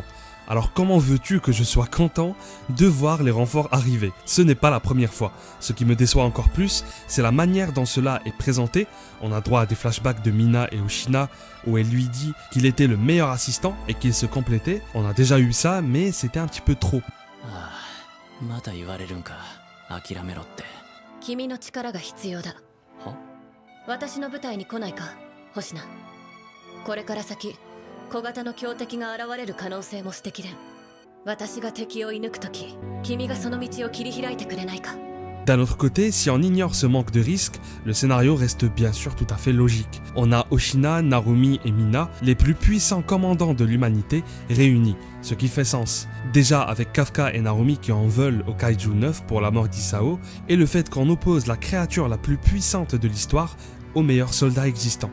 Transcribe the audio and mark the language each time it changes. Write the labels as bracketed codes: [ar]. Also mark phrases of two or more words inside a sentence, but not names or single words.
[fr] Alors comment veux-tu que je sois content de voir les renforts arriver? Ce n'est pas la première fois. Ce qui me déçoit encore plus, c'est la manière dont cela est présenté. On a droit à des flashbacks de Mina et Oshina où elle lui dit qu'il était le meilleur assistant et qu'il se complétait. On a déjà eu ça, mais c'était un petit peu trop. [ja] また言われるんか。諦めろって。君の力が必要だ。は？私の部隊に来ないか、星名。これから先、小型の強敵が現れる可能性も捨てきれん。私が敵を射抜くとき、君がその道を切り開いてくれないか。 [fr] D'un autre côté, si on ignore ce manque de risque, le scénario reste bien sûr tout à fait logique. On a Oshina, Narumi et Mina, les plus puissants commandants de l'humanité, réunis, ce qui fait sens. Déjà avec Kafka et Narumi qui en veulent au Kaiju 9 pour la mort d'Isao, et le fait qu'on oppose la créature la plus puissante de l'histoire au meilleur soldat existant.